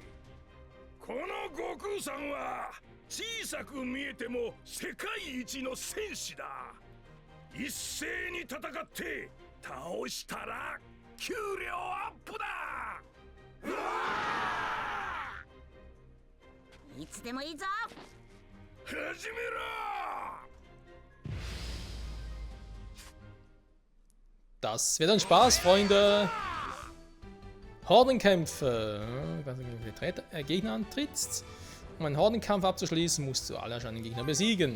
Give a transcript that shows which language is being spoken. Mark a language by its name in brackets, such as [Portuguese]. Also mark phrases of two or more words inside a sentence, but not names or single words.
[Japanese] この悟空さんは小さく見えても世界一の戦士だ。一斉に戦って倒したら給料アップだ。うわいつでもいいぞ。始めろ。 [German] Das wird ein Spaß, Freunde! Hordenkämpfe. Ich weiß nicht, wie viele Gegner antrittst. Um einen Hordenkampf abzuschließen, musst du alle erscheinenden Gegner besiegen.